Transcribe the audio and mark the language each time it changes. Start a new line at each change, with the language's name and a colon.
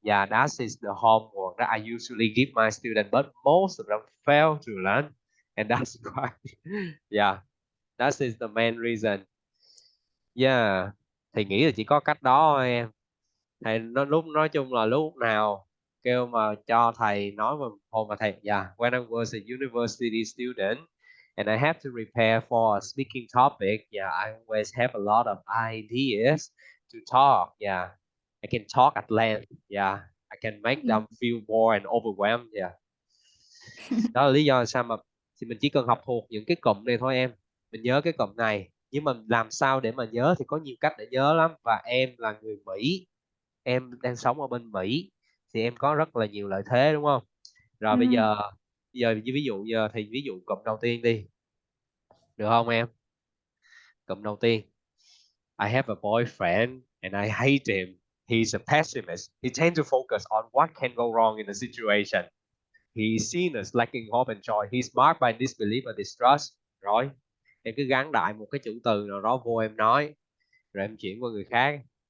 English: Yeah, that is the homework that I usually give my students, but most of them fail to learn. And that's why, yeah, that is the main reason.
Vietnamese: Yeah, thì nghĩ là chỉ có cách đó thôi em. Thầy nói chung là lúc nào kêu mà cho thầy nói mà hồi mà thầy,
English: yeah, when I was a university student and I have to prepare for a speaking topic, yeah, I always have a lot of ideas to talk. Yeah, I can talk at length. Yeah, I can make them Mm. feel bored and overwhelmed.
Vietnamese: Yeah, đó là lý do sao mà thì mình chỉ cần học thuộc những cái cụm này thôi em. Mình nhớ cái cụm này, nhưng mà làm sao để mà nhớ thì có nhiều cách để nhớ lắm. Và em là người Mỹ, em đang sống ở bên Mỹ thì em có rất là nhiều lợi thế, đúng không? Rồi Mm. bây giờ ví dụ cụm đầu tiên đi, được không em? Cụm đầu tiên:
English: I have a boyfriend and I hate him. He's a pessimist. He tends to focus on what can go wrong in the situation. He's seen as lacking hope and joy. He's marked by disbelief and distrust.
Vietnamese: Rồi, em cứ gắn đại một cái chữ từ nào đó vô em nói, rồi em chuyển qua người khác.